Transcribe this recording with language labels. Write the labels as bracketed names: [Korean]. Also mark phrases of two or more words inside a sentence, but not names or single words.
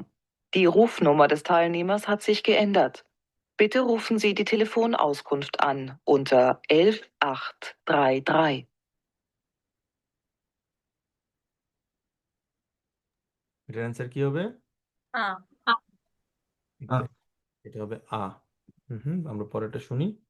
[German] Die Rufnummer des Teilnehmers hat sich geändert. Bitte rufen Sie die Telefonauskunft an unter 11833. [Bangla] এটার অ্যান্সার কি হবে? এটা হবে আ। আমরা পরেরটা শুনি।